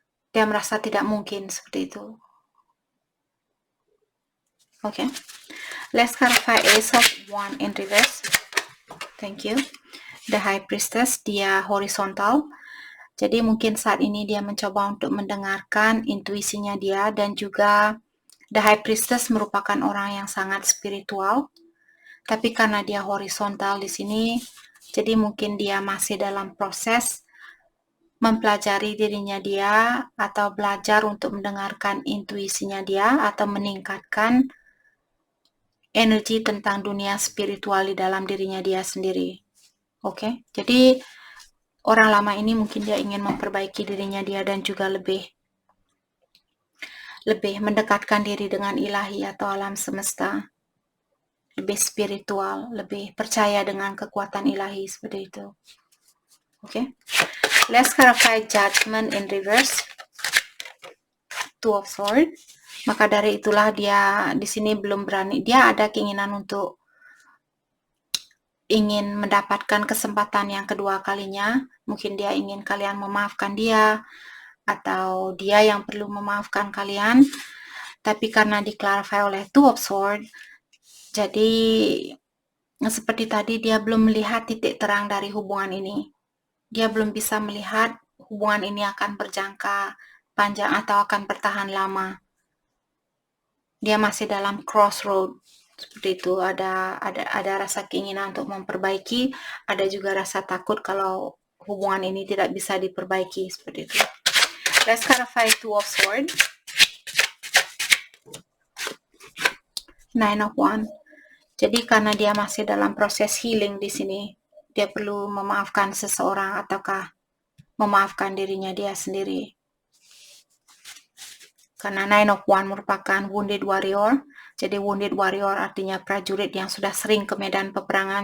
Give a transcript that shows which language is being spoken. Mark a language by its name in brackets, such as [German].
[Indonesian] Dia merasa tidak mungkin seperti itu. [English] Okay. Let's clarify Ace of Wands in reverse. Thank you. The High Priestess, [Indonesian] dia horizontal. Jadi mungkin saat ini dia mencoba untuk mendengarkan intuisinya dia, dan juga The High Priestess merupakan orang yang sangat spiritual. Tapi karena dia horizontal di sini, jadi mungkin dia masih dalam proses mempelajari dirinya dia atau belajar untuk mendengarkan intuisinya dia atau meningkatkan energi tentang dunia spiritual di dalam dirinya dia sendiri. Oke, jadi orang lama ini mungkin dia ingin memperbaiki dirinya dia dan juga lebih mendekatkan diri dengan ilahi atau alam semesta, lebih spiritual, lebih percaya dengan kekuatan ilahi seperti itu. [English] Oke, let's clarify judgment in reverse. [Indonesian] Two of Swords. Maka dari itulah dia di sini belum berani. Dia ada keinginan untuk ingin mendapatkan kesempatan yang kedua kalinya. Mungkin dia ingin kalian memaafkan dia, atau dia yang perlu memaafkan kalian. Tapi karena diklarify oleh Two of Swords, jadi seperti tadi dia belum melihat titik terang dari hubungan ini. Dia belum bisa melihat hubungan ini akan berjangka panjang atau akan bertahan lama. Dia masih dalam crossroad seperti itu. Ada rasa keinginan untuk memperbaiki, ada juga rasa takut kalau hubungan ini tidak bisa diperbaiki seperti itu. [English] Let's clarify Two of Swords. Nine of Wands. [Indonesian] Jadi karena dia masih dalam proses healing di sini, dia perlu memaafkan seseorang ataukah memaafkan dirinya dia sendiri. Karena Nine of Wands merupakan wounded warrior. Jadi wounded warrior artinya prajurit yang sudah sering ke medan peperangan.